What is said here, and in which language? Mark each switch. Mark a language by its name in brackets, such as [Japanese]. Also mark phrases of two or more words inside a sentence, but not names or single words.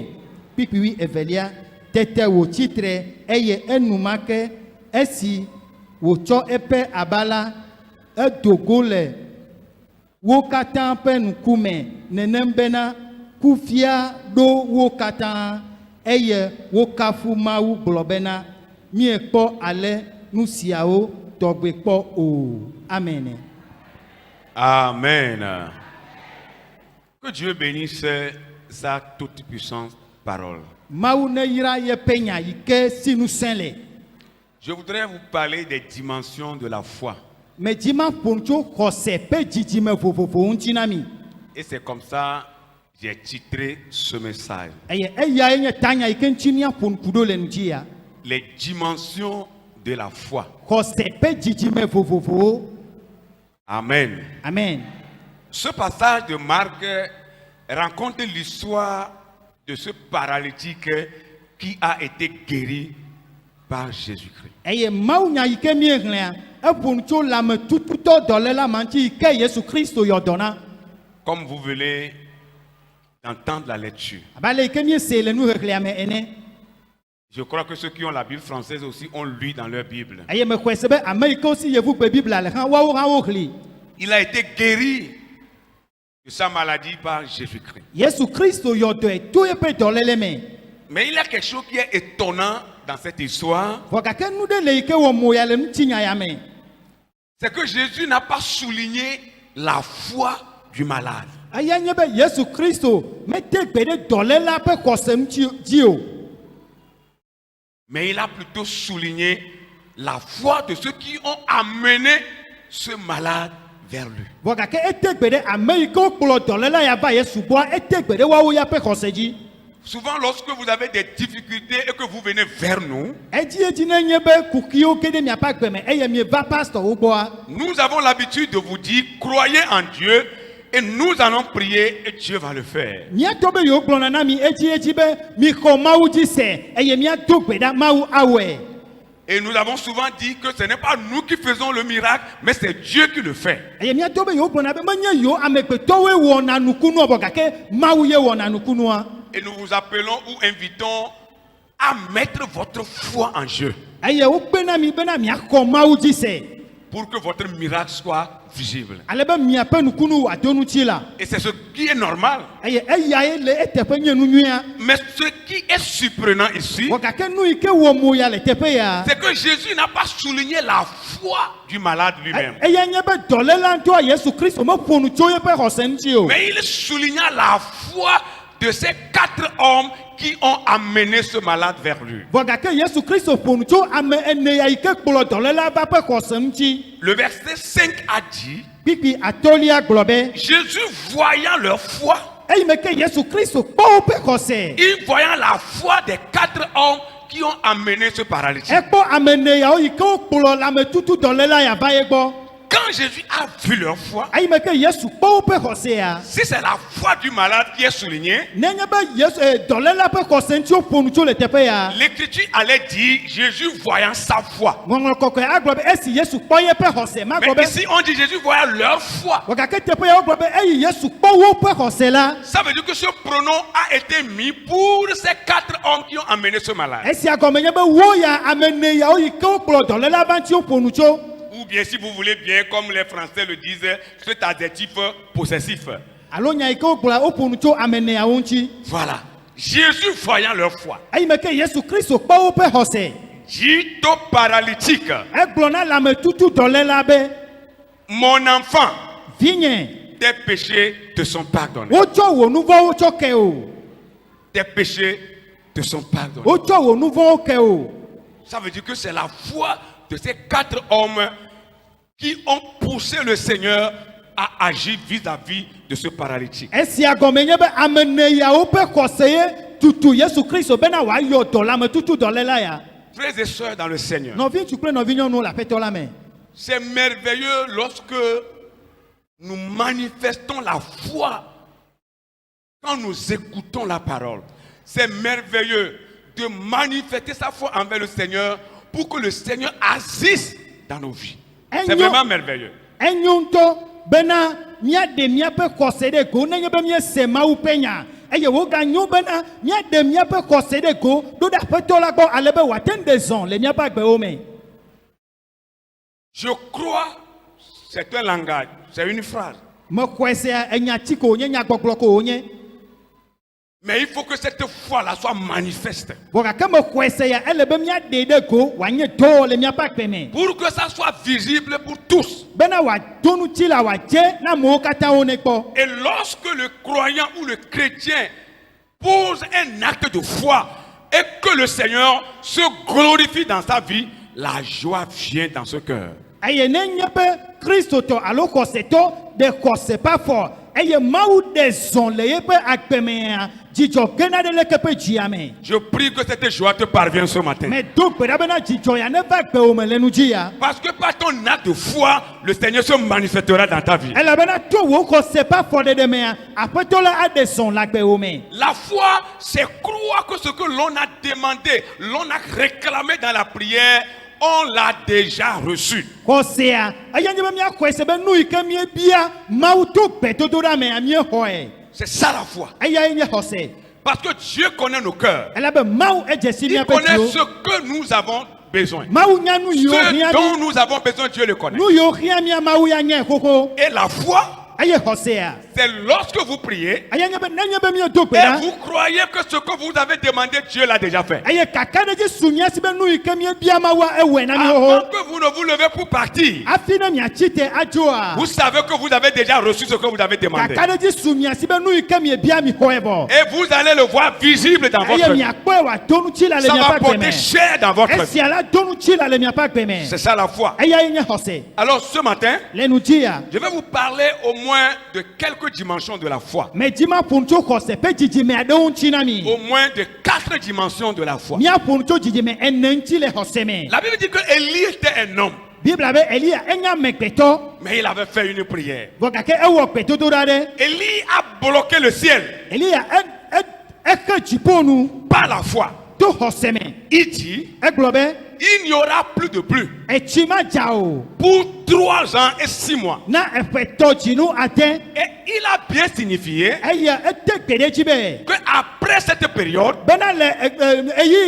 [Ewe] Kpikpiwi evelia, tete wò tsitre eye enumake esi wòtsɔ eƒe aba la, edo go le wo katã ƒe ŋkume nenem bena kufia ɖo wo katã, eye wokafu Mawu gblɔ bena, miekpɔ ale nu siawo tɔgbe kpɔ o. Amen. Amen. [French] Que Dieu bénisse sa toute puissante parole. [Ewe] Mawu ne yra yeƒe nya yi ke si ŋusẽ le. [French] Je voudrais vous parler des dimensions de la foi. [Ewe] Me dzima ƒo tso xɔse ƒe dzidzime vovovowo ŋuti na mi. [French] Et c'est comme ça que j'ai titré ce message. [Ewe] Eye eyae nye tanya yi ke ŋuti míaƒo ŋku ɖo le ŋuti ya. [French] Les dimensions de la foi. [Ewe] Xɔse ƒe dzidzime vovovowo. Amen. Amen. [French] Ce passage de Marc raconte l'histoire de ce paralytique qui a été guéri par Jésus-Christ. [Ewe] Eye Mawu nya yi ke míexlẽa, eƒo nu tso lãmetututɔ dɔléla ma ŋuti yi ke Yesu Kristo yɔ dɔ na. [French] Comme vous venez d'entendre la lecture. [Ewe] Abe yi ke míese le nuxexlẽa me ene. [French] Je crois que ceux qui ont la Bible française aussi ont lu dans leur Bible. [Ewe] Eye mexɔe se be ame yi ke wosi yevu gbe Biblia le hã, woawo hã woxli. [French] Il a été guéri de sa maladie par Jésus-Christ. [Ewe] Yesu Kristo yɔ dɔe to yeƒe dɔléle me. [French] Mais il y a quelque chose qui est étonnant dans cette histoire. [Ewe] Vɔ gake nu ɖe le yi ke wɔ moya le ŋutinya ya me. [French] C'est que Jésus n'a pas souligné la foi du malade. [Ewe] Eya nye be Yesu Kristo mete gbe ɖe dɔléla ƒe xɔse ŋuti dzi o. [French] Mais il a plutôt souligné la foi de ceux qui ont amené ce malade vers lui. [Ewe] Vɔ gake ete gbe ɖe ame yi ke wokplɔ dɔléla ya va Yesu gbɔa, ete gbe ɖe woawo ya ƒe xɔse dzi. [French] Souvent, lorsque vous avez des difficultés et que vous venez vers nous, [Ewe] Edzi ne nye be kukiwo ke ɖe miaƒe agbe me eye mieva pastorwo gbɔa, [French] nous avons l'habitude de vous dire, croyez en Dieu et nous allons prier et Dieu va le faire. [Ewe] míatɔ be yewo gblɔna na mi edzi be mixɔ Mawu dzi se eye míado gbe ɖa Mawu awɔe. [French] Et nous avons souvent dit que ce n'est pas nous qui faisons le miracle, mais c'est Dieu qui le fait. [Ewe] Eye míatɔ be yewo gblɔna be menye yewo amegbetɔwoe wɔna nukunua bɔ gake Mawu ye wɔna nukunua. [French] Et nous vous appelons ou invitons à mettre votre foi en Dieu. [Ewe] Eye wogbe na mi bena miaxɔ Mawu dzi se. [French] pour que votre miracle soit visible. [Ewe] ale be miaƒe nukunu wòado ŋuti la [French] Et c'est ce qui est normal. [Ewe] eye eyae le eteƒe nye nu nyuia [French] Mais ce qui est surprenant ici, [Ewe] wɔ gake nu yi ke wɔ mo ya le teƒe ya [French] c'est que Jésus n'a pas souligné la foi du malade lui-même. [Ewe] eya nye be dɔléla ŋutɔ Yesu Kristo meƒo nu tso yeƒe xɔse ŋuti o [French] Mais il souligna la foi de ces 4 hommes qui ont amené ce malade vers lui. [Ewe] vɔ gake Yesu Kristo ƒo nu tso ame ene ya yi ke kplɔ dɔléla va ƒe xɔse ŋuti [French] Le verset 5 a dit, [Ewe] kpikpi atɔlia gblɔ be [French] Jésus voyant leur foi, [Ewe] eyi me ke Yesu Kristo kpɔ woƒe xɔse [French] il voyant la foi des 4 hommes qui ont amené ce paralytique. [Ewe] ekpɔ ame ene yawo yi ke wokplɔ lãmetutu dɔléla ya va ye gbɔ [French] Quand Jésus a vu leur foi, [Ewe] eyi me ke Yesu kpɔ woƒe xɔse ya [French] si c'est la foi du malade qui est soulignée, [Ewe] nenye be Yesu dɔléla ƒe xɔse ŋuti woƒo nu tso le teƒe ya [French] l'Écriture allait dire Jésus voyant sa foi. [Ewe] ŋɔŋlɔ kɔkɔe agblɔ be esi Yesu kpɔ yeƒe xɔse [French] Mais [Ewe] magblɔ be [French] ici on dit Jésus voyant leur foi. [Ewe] wɔ gake teƒe ya wogblɔ be eyi Yesu kpɔ woƒe xɔse la [French] Ça veut dire que ce pronom a été mis pour ces 4 hommes qui ont amené ce malade. [Ewe] esia gɔme nye be wo ya ame ene yawo yi ke wokplɔ dɔléla va ŋuti woƒo nu tso [French] Ou bien si vous voulez bien, comme les Français le disent, cet adjectif possessif. [Ewe] alo nya yi ke wogblɔ woƒo nu tso ame ene yawo ŋuti [French] Voilà. Jésus voyant leur foi, [Ewe] eyi me ke Yesu Kristo kpɔ woƒe xɔse [French] dit au paralytique, [Ewe] egblɔ na lãmetutu dɔléla be [French] mon enfant, [Ewe] vinye [French] tes péchés te sont pardonnés. [Ewe] wotsɔ wò nu vɔwo tsɔ ke o [French] Tes péchés te sont pardonnés. [Ewe] wotsɔ wò nu vɔwo ke o [French] Ça veut dire que c'est la foi de ces 4 hommes qui ont poussé le Seigneur à agir vis-à-vis de ce paralytique. [Ewe] esia gɔme nye be ame ene yawo ƒe xɔse ye tutu Yesu Kristo bena wòayɔ dɔ lãmetutu dɔléla ya [French] Frères et sœurs dans le Seigneur, [Ewe] nɔvi ŋutsu kple nɔvi nyɔnuwo le aƒetɔ la me [French] c'est merveilleux lorsque nous manifestons la foi quand nous écoutons la parole. C'est merveilleux de manifester sa foi envers le Seigneur pour que le Seigneur agisse dans nos vies. C'est vraiment merveilleux. [Ewe] enyo ŋutɔ bena míaɖe míaƒe xɔse ɖe go nenye be míese Mawu ƒe nya eye woganyo bena míaɖe míaƒe xɔse ɖe go ɖo ɖe aƒetɔ la gbɔ ale be wòate ŋu ɖe zɔ le míaƒe agbewo me [French] Je crois, c'est un langage, c'est une phrase. [Ewe] mexɔe sia enya tsi ko wònye nyagbɔgblɔ ko wònye [French] Mais il faut que cette foi-là soit manifeste. [Ewe] vɔ gake mexɔe sia ele be míaɖe ɖe go wòanye dɔ le míaƒe agbe me [French] Pour que ça soit visible pour tous. [Ewe] bena wòado ŋuti la wòadze na amewo katã wo ne kpɔ [French] Et lorsque le croyant ou le chrétien pose un acte de foi et que le Seigneur se glorifie dans sa vie, la joie vient dans ce cœur. [Ewe] eye nenye be kristotɔ alo xɔsetɔ ɖe xɔse ƒe afɔ eye Mawu ɖe zɔ le yeƒe agbe mea dzidzɔ gena ɖe leke ƒe dzia me [French] Je prie que cette joie te parvienne ce matin. [Ewe] medo gbe ɖa bena dzidzɔ ya neva agbewo me le nu dzi ya [French] Parce que par ton acte de foi, le Seigneur se manifestera dans ta vie. [Ewe] elabena to wò xɔse ƒe afɔɖeɖe mea aƒetɔ la aɖe zɔ le agbewo me [French] La foi, c'est croire que ce que l'on a demandé, l'on a réclamé dans la prière, on l'a déjà reçu. [Ewe] xɔsea eya nye be míaxɔe se be nu yi ke míebia Mawu to gbedodoɖa mea míexɔe [French] C'est ça la foi. [Ewe] eyae nye xɔse [French] Parce que Dieu connaît nos cœurs. [Ewe] elabe Mawu edze si [French] Il [Ewe] míaƒe [French] connaît [Ewe] dziwo [French] ce que nous avons besoin. [Ewe] Mawu nya nu yiwo [French] Ce [Ewe] hiã [French] dont [Ewe] mí [French] nous avons besoin, Dieu le connaît. [Ewe] nu yiwo hiã mía Mawu ya nye xoxo [French] Et la foi, [Ewe] eye xɔsea [French] c'est lorsque vous priez [Ewe] eya nye be nenye be míedo gbe [French] et [Ewe] ɖa [French] vous croyez que ce que vous avez demandé, Dieu l'a déjà fait. [Ewe] eye kakaɖedzi su mía si be nu yi ke míebia Mawua ewɔe na mí [French] Avant [Ewe] xoxo [French] que vous ne vous levez pour partir, [Ewe] hafi ne miatsi te adzoa [French] vous savez que vous avez déjà reçu ce que vous avez demandé. [Ewe] kakaɖedzi su mía si be nu yi ke miebia mi xɔe bɔ [French] Et vous allez le voir visible dans votre [Ewe] eye [French] vie. [Ewe] miakpɔe wòado nutsi la le [French] Ça va [Ewe] miaƒe agbe [French] porter [Ewe] me [French] cher dans votre vie. [Ewe] esia la do nutsi la le miaƒe agbe me [French] C'est ça la foi. [Ewe] eyae nye xɔse [French] Alors ce matin, [Ewe] le nu dzi ya [French] je vais vous parler au moins de quelques dimensions de la foi. [Ewe] me dzi ma ƒo nu tso xɔse ƒe dzidzime aɖewo ŋuti na mi [French] Au moins de 4 dimensions de la foi. [Ewe] míaƒo nu tso dzidzime ene ŋuti le xɔse me [French] La Bible dit que Élie était un homme, [Ewe] bibla be Elia enye amegbetɔ [French] mais il avait fait une prière. [Ewe] vɔ gake ewɔ gbedodoɖa ɖe [French] Élie a bloqué le ciel [Ewe] Elia exe dziƒo nu [French] par la foi. [Ewe] to xɔse me [French] Il dit, [Ewe] egblɔ be [French] il n'y aura plus de pluie [Ewe] etsi ma dza o [French] pour 3 ans et 6 mois. [Ewe] na eƒe tɔdzinu ade [French] Et il a bien signifié [Ewe] eye ete gbe ɖe dzi be [French] qu'après cette période, [Ewe] bena le eyi ya megbea